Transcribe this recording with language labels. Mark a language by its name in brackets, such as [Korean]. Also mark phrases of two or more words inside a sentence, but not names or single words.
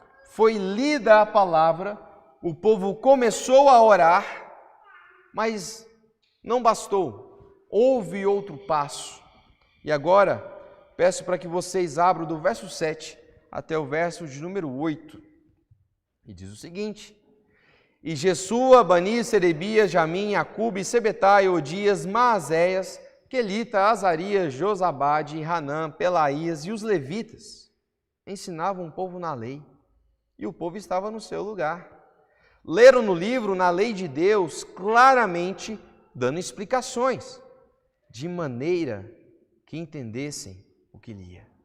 [Portuguese] Foi lida a palavra, o povo começou a orar, mas não bastou. Houve outro passo. E agora, peço para que vocês abram do verso 7 até o verso de número 8. E diz o seguinte: E Jesua, Bani, Serebias, Jamim, Acube, Sebetai, Odias, Maazéias, Quelita, Azarias, Josabade, Hanã, Pelaías e os levitas ensinavam o povo na lei, e o povo estava no seu lugar. Leram no livro, na lei de Deus, claramente dando explicações, de maneira que entendessem o que lia.